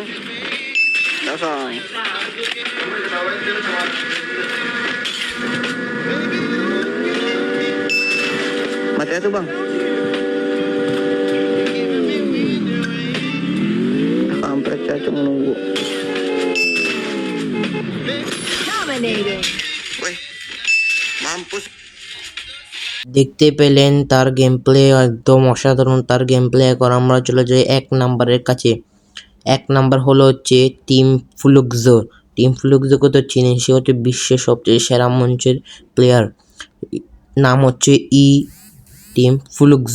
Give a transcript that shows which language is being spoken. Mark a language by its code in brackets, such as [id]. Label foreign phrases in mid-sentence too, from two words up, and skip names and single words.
[id] Dasar. Mati tuh bang. Kampret cacing menunggu. Dominating. Wih. Mampus. [bn] দেখতে পেলেন তার গেম প্লে একদম অসাধারণ। তার গেম প্লে এখন আমরা চলে যাই 1 নম্বরের কাছে। 1 নম্বর হলো হচ্ছে টিম ফ্লুক্সো। টিম ফ্লুক্সোকে তো চিনেন, সে হচ্ছে বিশ্বের সবচেয়ে সেরা মঞ্চের প্লেয়ার। নাম হচ্ছে টিম ফ্লুক্সো।